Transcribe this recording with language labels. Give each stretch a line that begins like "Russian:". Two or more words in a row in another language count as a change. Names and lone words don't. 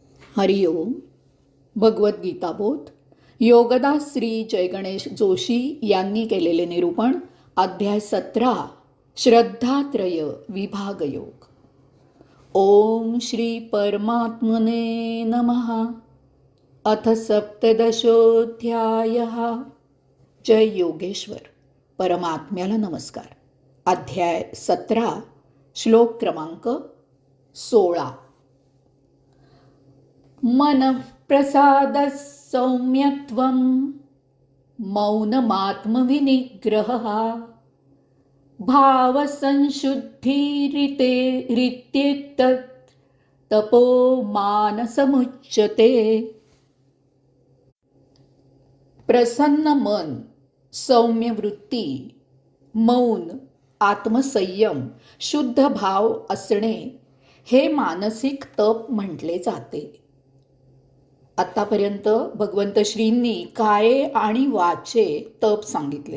Marathi: हरिओम. भगवद्गीता बोध योगदास श्री जयगणेश जोशी यांनी केलेले निरूपण. अध्याय 17. श्रद्धात्रय विभाग योग.
Sanskrit: ओम श्री परमात्मने नमः. अथ सप्तदशोऽध्यायः. जय योगेश्वर.
Marathi: परमात्म्याला नमस्कार. अध्याय 17. श्लोक क्रमांक 16.
Sanskrit: मनःप्रसादः सौम्यत्वं मौनमात्मविनिग्रहः भावसंशुद्धिरित्येतत् तपो मानसमुच्यते.
Marathi: प्रसन्न मन, सौम्य वृत्ती, मौन, आत्मसंयम, शुद्ध भाव असणे हे मानसिक तप म्हटले जाते. आतापर्यंत भगवंत श्रींनी काये आणि वाचे तप सांगितले.